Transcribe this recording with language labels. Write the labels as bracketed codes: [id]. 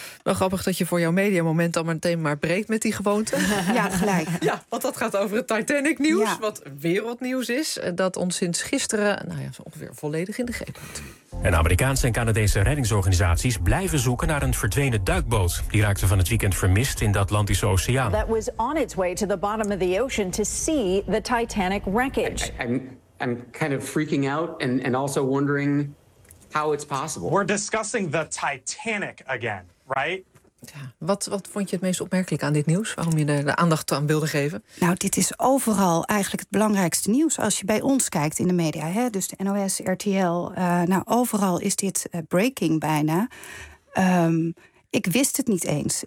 [nl] Wel grappig dat je voor jouw mediamoment dan meteen maar breekt met die gewoonte. Ja, gelijk. Ja, want dat gaat over het Titanic-nieuws, wat wereldnieuws is, dat ons sinds gisteren ongeveer volledig in de greep houdt. En Amerikaanse en Canadese reddingsorganisaties blijven zoeken naar een verdwenen duikboot. Die raakte van het weekend vermist in de Atlantische Oceaan. [en] That was on its way to the bottom of the ocean to see the Titanic wreckage. I'm kind of freaking out and also wondering how it's possible. We're discussing the Titanic again, right? [nl] Ja, wat vond je het meest opmerkelijk aan dit nieuws? Waarom je de aandacht aan wilde geven? Nou, dit is overal eigenlijk het belangrijkste nieuws. Als je bij ons kijkt in de media, hè, dus de NOS, RTL. Nou, overal is dit breaking bijna. Ik wist het niet eens.